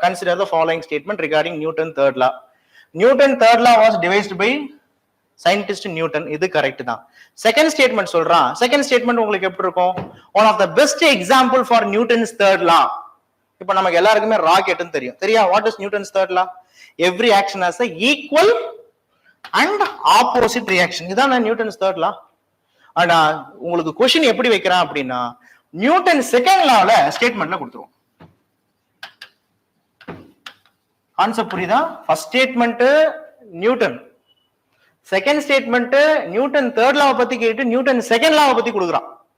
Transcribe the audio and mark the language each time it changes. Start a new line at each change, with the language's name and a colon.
English: Consider the following statement regarding Newton third law. Newton third law was devised by scientist Newton.
Tamil: இது correct தான்.
English: second statement
Tamil: சொல்றான்.
English: second statement
Tamil: உங்களுக்கு எப்படி இருக்கும்?
English: One of the best example for Newton's third law.
Tamil: இப்போ நமக்கு எல்லாருக்குமே ராக்கெட்னு தெரியும். தெரியா?
English: What is Newton's third law? Every action has a equal and opposite reaction.
Tamil: இதான் நியூட்டன்ஸ் தேர்ட் லா. ஆனா உங்களுக்கு क्वेश्चन எப்படி வைக்கிறான் அப்படின்னா, நியூட்டன் செகண்ட் லால ஸ்டேட்மெண்ட்ல கொடுத்துருவோம். கான்செப்ட் புரியுதா? First statement Newton, second statement Newton third லாவை பத்தி கேட்டு நியூட்டன் செகண்ட் லாவை பத்தி கொடுக்குறான்.